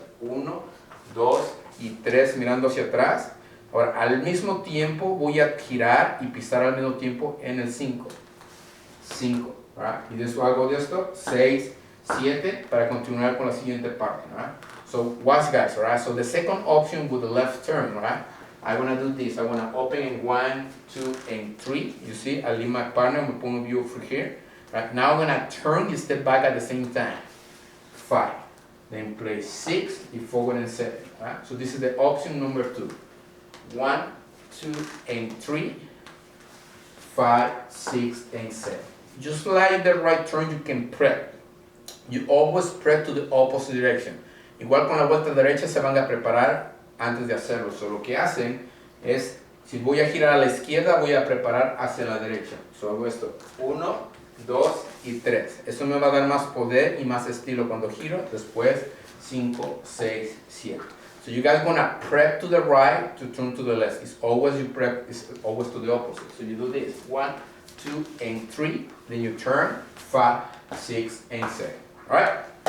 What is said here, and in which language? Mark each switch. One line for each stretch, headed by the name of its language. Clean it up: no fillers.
Spanish: 1, 2 y 3 mirando hacia atrás. Ahora, al mismo tiempo voy a girar y pisar al mismo tiempo en el 5. 5. ¿Right? Y después hago de esto 6, 7 para continuar con la siguiente parte.
English: ¿Right? So watch guys. Right? So the second option with the left turn. Right? I want to do this. I want to open in 1, 2, and 3. You see, I leave my partner, my point of view over here. Right now, I'm going to turn and step back at the same time. 5. Then play 6 and forward and 7. Right? So this is the option number 2. 1, 2, and 3. 5, 6, and 7. Just like the right turn, you can prep. You always prep to the opposite direction.
Spanish: Igual con la vuelta derecha se van a preparar antes de hacerlo. So, lo que hacen es, si voy a girar a la izquierda, voy a preparar hacia la derecha. So, hago esto, 1, 2 y 3. Eso me va a dar más poder y más estilo cuando giro. Después, 5, 6, 7.
English: So, you guys wanna prep to the right to turn to the left. It's always you prep, it's always to the opposite. So, you do this, 1, 2, and 3. Then you turn, 5, 6, and 7. Alright?